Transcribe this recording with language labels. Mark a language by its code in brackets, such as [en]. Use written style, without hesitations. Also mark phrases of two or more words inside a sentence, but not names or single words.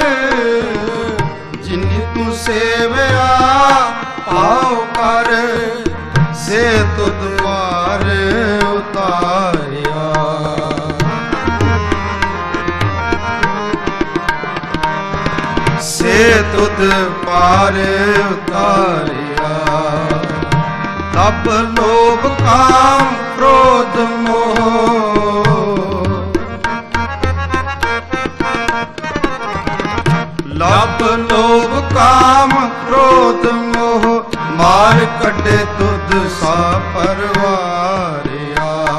[pa] ਜਿਨੀ ਤੂੰ ਸੇਵਿਆ ਭਾਉ ਕਰ ਸੇ ਤੁਧ ਪਾਰ ਉਤਾਰਿਆ [hi] तुद पार उतारिया। तब लोभ काम क्रोध मोह, लब लोभ काम क्रोध मोह, मार कटे तुद सा परवारिया।